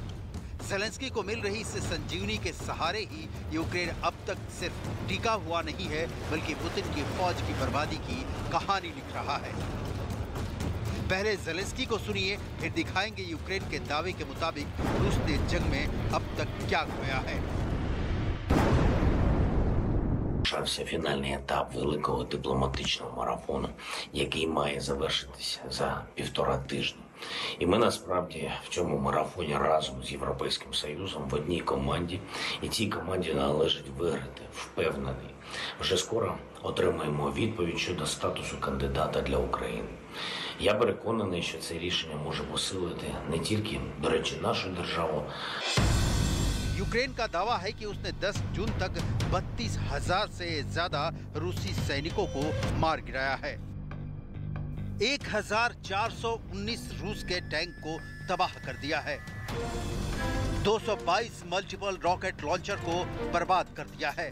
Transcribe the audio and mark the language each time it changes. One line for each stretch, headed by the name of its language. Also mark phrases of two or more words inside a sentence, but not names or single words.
Hindi: ज़ेलेंस्की को मिल रही इस संजीवनी के सहारे ही यूक्रेन अब तक सिर्फ टिका हुआ नहीं है बल्कि पुतिन की फौज की बर्बादी की कहानी लिख रहा है। पहले ज़ेलेंस्की को सुनिए, फिर दिखाएंगे यूक्रेन के दावे के मुताबिक रूस ने जंग में अब तक क्या खोया है।
Ukrainian: Почався фінальний етап великого дипломатичного марафону, який має завершитися за 1,5 тижні. І ми насправді в цьому марафоні разом з Європейським Союзом в одній команді, і цій команді належить виграти, впевнений. Вже скоро отримаємо відповідь щодо статусу кандидата для України. Я переконаний, що це рішення може посилити не тільки, до речі, нашу державу.
Hindi: यूक्रेन का दावा है कि उसने 10 जून तक 32,000 से ज्यादा रूसी सैनिकों को मार गिराया है। 1,419 रूस के टैंक को तबाह कर दिया है। 222
English: multiple rocket launcher
Hindi: को बर्बाद कर दिया है।